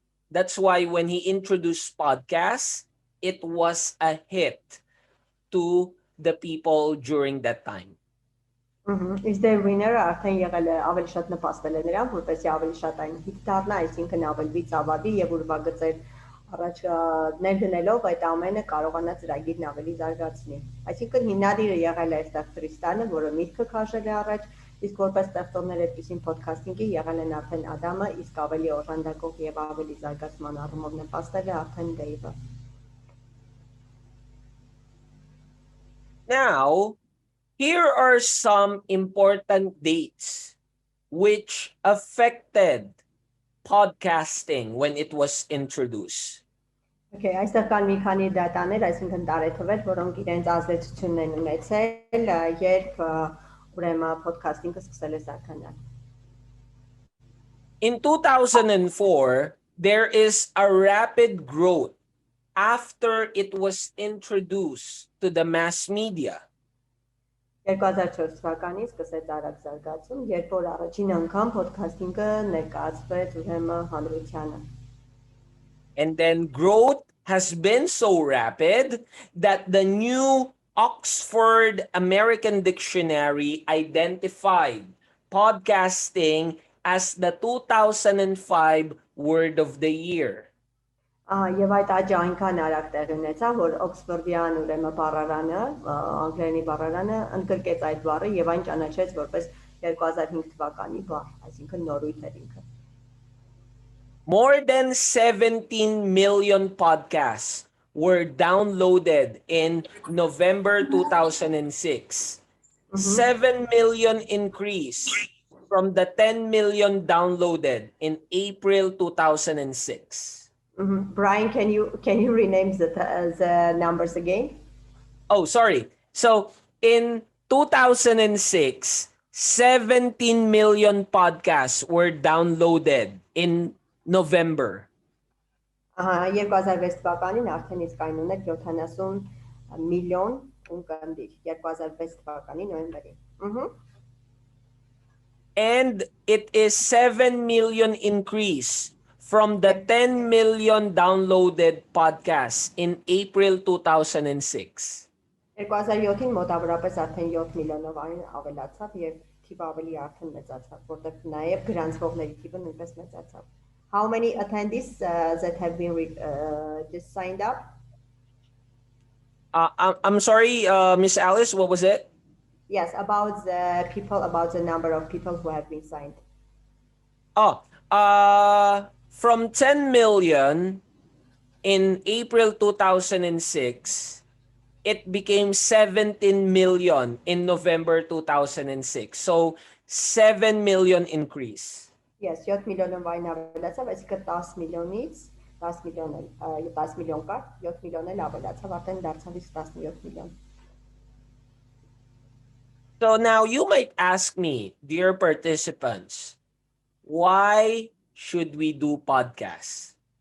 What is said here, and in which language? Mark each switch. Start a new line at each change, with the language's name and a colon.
English: That's why when he introduced podcasts, it was a hit to the people during that time. Is the winner
Armenian: արդեն եղել է ավելի շատ նպաստել է նրան, որպեսզի ավելի շատ այն հիթ դառնա, այսինքն ավելի ծավալի եւ ուրվագծեր առաջ ներդնելով այդ ամենը կարողանա ծրագիրն ավելի զարգացնի։ Այսինքն հիմնադիրը եղել է այստեղ Տրիստանը, որը միտքը քաշել է առաջ, իսկ որպես ստեղծողներ այդպիսին փոդքասթինգի եղել են արդեն Ադամը, իսկ ավելի օժանդակող եւ ավելի զարգացման առումով նպաստել է արդեն Դեյվը։
English: Now, here are some important dates which affected podcasting when it was introduced.
Armenian: Okay, այստեղ կան մի քանի դատաներ, այսինքն տարեթվեր, որոնք իրենց ազդեցությունն են ունեցել, երբ ուրեմն փոդքասթինգը սկսել է զարգանալ։
English: In 2004, there is a rapid growth after it was introduced to the mass media.
Armenian: 2004 թվականից սկսեց արագ զարգացում, երբ որ առաջին անգամ փոդքասթինգը ներկայացվեց ուրեմն հանրությանը։
English: And then growth has been so rapid that the new Oxford American Dictionary identified podcasting as the 2005 word of the year.
Armenian: Եվ այդ աճը այնքան արագ տեղի ունեցավ, որ Օքսֆորդյան ուրեմն բառարանը, անգլերենի բառարանը ընդգրկեց այդ բառը եւ այն ճանաչեց որպես 2005 թվականի բառ, այսինքն նորույթ էր ինքը։
English: More than 17 million podcasts were downloaded in November 2006. 7 million increase from the 10 million downloaded in April 2006. Brian, can you rename the numbers again? Oh, sorry. So in 2006, 17 million podcasts were downloaded in November.
Armenian: 2006 թվականին արդեն իսկ այն ուներ 70 միլիոն ունկնդիր 2006 թվականի նոյեմբերին։
English: And it is 7 million increase from the 10 million downloaded podcasts in April 2006.
Armenian: 2007-ին մոտավորապես արդեն 7 միլիոնով այն ավելացավ եւ թիվը ավելի արդեն մեծացավ, որտեղ նաև գրանցվողների թիվը նույնպես մեծացավ.
English: How many attendees that have been just signed up? I'm sorry, Miss Alice, what was it? Yes, about the number of people who have been signed. Oh, from 10 million in April 2006, it became 17 million in November 2006. So 7 million increase.
Armenian: Yes, 7 միլիոնով այն ավելացավ, այսինքն 10 միլիոնից 10 միլիոն կար, 7 միլիոն էլ ավելացավ, արդեն դարձավ 17 միլիոն.
English: So now you might ask me, dear participants, why should we do podcasts?